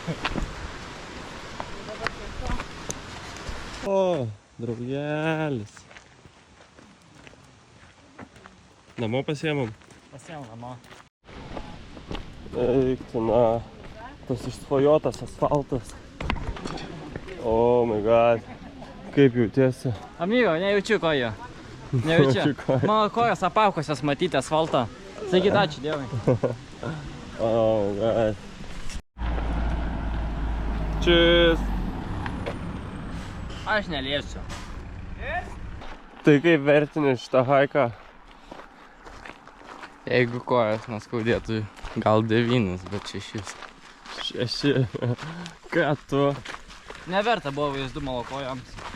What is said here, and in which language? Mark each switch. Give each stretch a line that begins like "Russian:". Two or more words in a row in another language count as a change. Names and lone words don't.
Lithuanian: Dabar tiesiog. O, draugelis. Namo pasiemam? Pasiemam namo. Eik, na, tas išsvajotas asfaltas.
English: Oh my god.
Lithuanian: Kaip jautiesi? Amigo, nejaučiu kojų. Nejaučiu. Mano kojos apaukusios matyti asfaltą. Sakyt ačiū Dievui.
English: Oh my god. Cheers.
Lithuanian: Aš neliesiu. Tai kaip vertini šitą haiką? Jeigu kojas neskaudėtų, gal 9, bet 6. 6. Ką tu? Neverta buvo vaizdu mano kojams.